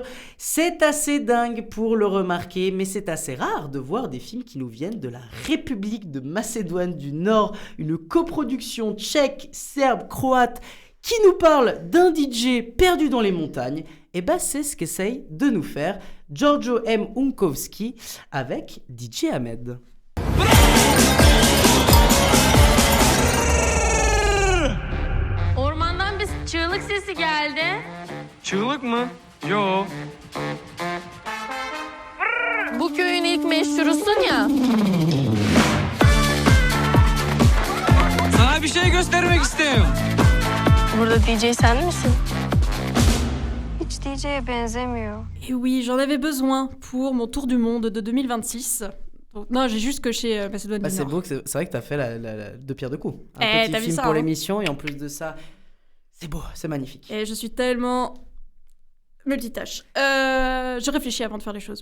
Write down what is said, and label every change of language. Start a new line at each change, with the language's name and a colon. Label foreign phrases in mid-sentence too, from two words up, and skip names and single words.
French: C'est assez dingue pour le remarquer, mais c'est assez rare de voir des films qui nous viennent de la République de Macédoine du Nord, une coproduction tchèque, serbe, croate, qui nous parle d'un DJ perdu dans les montagnes Et bah c'est ce qu'essaye de nous faire Giorgio M. Unkowski avec DJ Ahmed.
Turkish: Ormandan bir çığlık sesi geldi. Çığlık mı? Yo. Bu köyün ilk meşhurusun ya. Sana bir şey göstermek istiyorum. Burada DJ sen misin? Hiç DJ'ye benzemiyor.
French: Et oui, j'en avais besoin pour mon tour du monde de 2026. Donc, non, j'ai juste coché Macédoine du C'est Nord. beau, c'est vrai que t'as fait la deux pierres deux coups. Un T'as petit vu film ça, pour hein. l'émission et en plus de ça, c'est beau, c'est magnifique. Et je suis tellement multitâche. Je réfléchis avant de faire les choses.